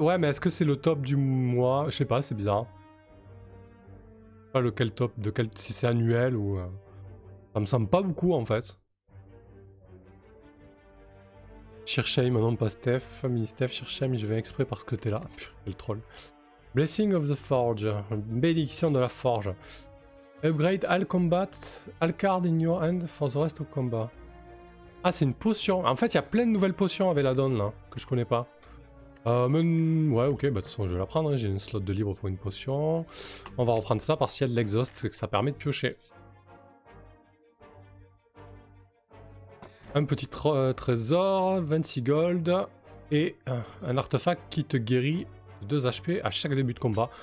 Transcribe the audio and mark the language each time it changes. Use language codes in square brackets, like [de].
[fr] Ouais, mais est-ce que c'est le top du mois? Je sais pas, c'est bizarre. Pas lequel top, si c'est annuel ou... Ça me semble pas beaucoup en fait. Cherchei, maintenant pas Steph, mini Steph, Cherchei, mais je vais exprès parce que t'es là. Purée, quel troll. Blessing of the Forge, bénédiction de la Forge. [en] Upgrade all combat, all card in your hand for the rest of combat. [fr] Ah, c'est une potion. En fait, il y a plein de nouvelles potions avec la donne là, que je connais pas. Ouais, ok, bah de toute façon, je vais la prendre. Hein. J'ai une slot de libre pour une potion. On va reprendre ça parce qu'il y a de l'exhaust, que ça permet de piocher. Un petit trésor, 26 gold et un artefact qui te guérit 2 HP à chaque début de combat.